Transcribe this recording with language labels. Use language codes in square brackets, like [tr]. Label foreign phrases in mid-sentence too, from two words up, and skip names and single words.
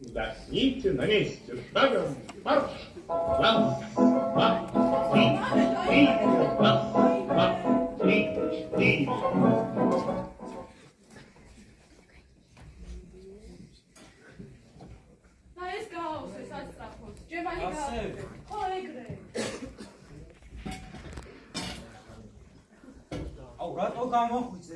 [ru] Вздохните на месте, шагом марш! Раз, два, три, четыре, раз, два, три, четыре. [ka] ეს გააუსე სასწრაფოდ. ჯემალი გააუსე. ხო, ეგრე. აუ, რატო გამოხვიცე?